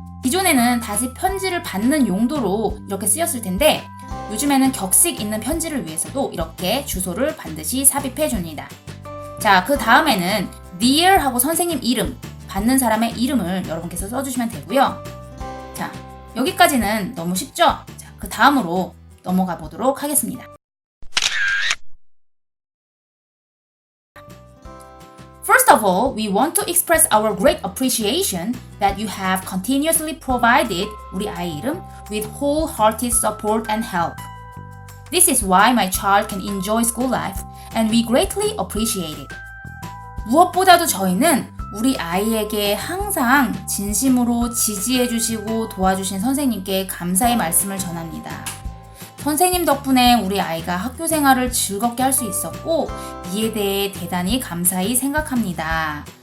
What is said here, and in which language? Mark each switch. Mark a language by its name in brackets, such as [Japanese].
[Korean] 기존에는 다시 편지를 받는 용도로 이렇게 쓰였을 텐데 요즘에는 격식 있는 편지를 위해서도 이렇게 주소를 반드시 삽입해 줍니다. 자, 그 다음에는 Dear 하고 선생님 이름, 받는 사람의 이름을 여러분께서 써주시면 되고요. 자, 여기까지는 너무 쉽죠? 자, 그 다음으로 넘어가 보도록 하겠습니다. [English] First of all, we want to express our great appreciation that you have continuously provided [Korean] 우리 아이 이름 [English] with wholehearted support and help. This is why my child can enjoy school life and we greatly appreciate it. [Korean] 무엇보다도 저희는 우리 아이에게 항상 진심으로 지지해주시고 도와주신 선생님께 감사의 말씀을 전합니다. 선생님 덕분에 우리 아이가 학교 생활을 즐겁게 할 수 있었고 이에 대해 대단히 감사히 생각합니다.